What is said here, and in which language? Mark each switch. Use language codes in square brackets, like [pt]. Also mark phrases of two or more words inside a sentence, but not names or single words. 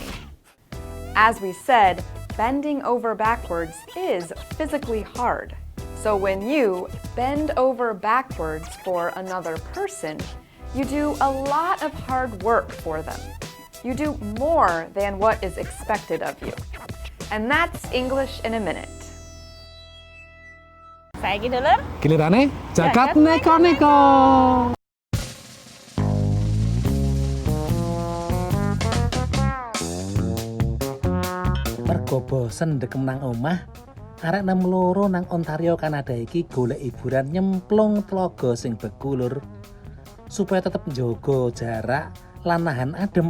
[en] As we said, bending over backwards is physically hard. So when you bend over backwards for another person, you do a lot of hard work for them. You do more than what is expected of you. And that's English in a Minute. [jv] Saiki dulur. Gilirane jagat neko-neko. Mergo bosen dekem nang omah, arek 62 nang Ontario, Kanada iki golek hiburan nyemplung tlaga sing bekulur supaya tetep njogo jarak lan nahan adem.